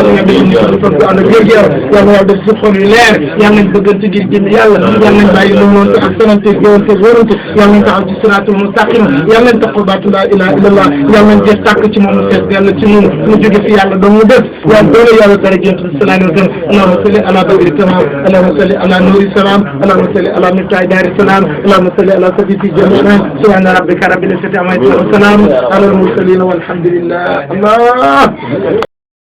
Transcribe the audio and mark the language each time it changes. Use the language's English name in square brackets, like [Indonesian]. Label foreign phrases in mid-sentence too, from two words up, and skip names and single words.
[Wolof] na yàlla defal nu suñu fan bu ànd ak wér-gu-yaram yal na yàlla def si xol yu leer yal nañ bëggante ngir jëm yàlla yal nañ bàyyi lu noonu ak sanante gëwante wërante yal nañ taxaw ci [Arabic] الصراط المستقيم [Wolof] yal nañ taxaw baatu [Arabic] لا إله إلا الله [Wolof] yal nañ jeex tàkk ci moom mu fees yàlla ci ñun mu jóge fi yàlla doon mu def yàlla doole yàlla dara jënt [Arabic] اللهم صل على بدر التمام اللهم صل على نور السلام اللهم صل على مفتاح دار السلام اللهم صل على سيد جميعنا سبحان ربك رب العزة عما يصفون وسلام على المرسلين والحمد لله الله